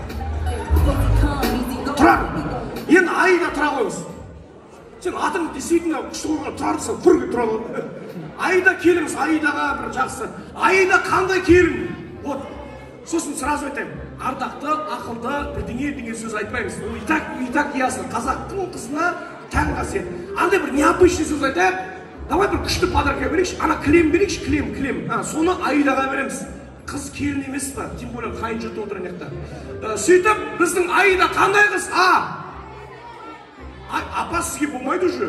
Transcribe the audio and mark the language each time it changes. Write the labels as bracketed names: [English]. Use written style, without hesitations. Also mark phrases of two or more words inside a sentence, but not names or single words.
[Kazakh] Тұрар, енді айда тұра қойыңыз. Сен атың действительно күшті қойған тұрарды сен құр тұра қойың. Айда келіңіз, айдаға бір жақсы. Айда қандай келің? Вот, сосын сразу айтайын. Ардақты, ақылды, бірдеңе сөз айтпаймыз. [Russian] Ол и так ясно. [Kazakh] Қазақтың қызына тән қасиет. Андай бір необычный сөз айтайық. Давай бір күшті подарка берейікші. Ана кілем берейікші, кілем. Соны айдаға береміз. Қыз келін емес па? [Russian] Тем более [Kazakh] қайын жұрты отыр анаяқта. Сөйтіп, біздің айда қандай қыз? Апа сізге болмайды уже.